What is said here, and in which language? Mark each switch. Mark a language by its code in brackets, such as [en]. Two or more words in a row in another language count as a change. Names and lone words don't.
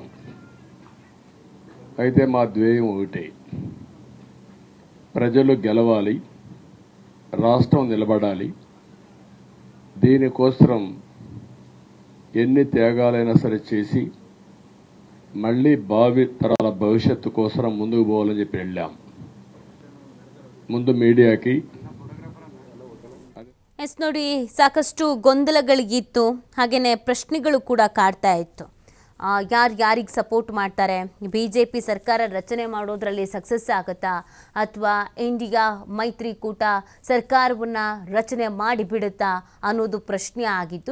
[te] అయితే మా ధ్యేయం ఒకటే, ప్రజలు గెలవాలి, రాష్ట్రం నిలబడాలి. దీనికోసం ఎన్ని త్యాగాలైనా సరే చేసి మళ్ళీ భావి తరాల భవిష్యత్తు కోసం ముందుకు పోవాలని చెప్పి వెళ్ళాం. [kn] ಮುಂದೆ ಮೀಡಿಯಾಕ್ಕೆ ಎಸ್ ನೋಡಿ, ಸಾಕಷ್ಟು ಗೊಂದಲಗಳಿಗಿತ್ತು, ಹಾಗೆಯೇ ಪ್ರಶ್ನೆಗಳು ಕೂಡ ಕಾಡ್ತಾ ಇತ್ತು. ಯಾರಿಗೆ ಸಪೋರ್ಟ್ ಮಾಡ್ತಾರೆ, BJP ಸರ್ಕಾರ ರಚನೆ ಮಾಡೋದ್ರಲ್ಲಿ ಸಕ್ಸಸ್ ಆಗುತ್ತಾ ಅಥವಾ ಇಂಡಿಯಾ ಮೈತ್ರಿಕೂಟ ಸರ್ಕಾರವನ್ನು ರಚನೆ ಮಾಡಿಬಿಡುತ್ತಾ ಅನ್ನೋದು ಪ್ರಶ್ನೆ ಆಗಿತ್ತು.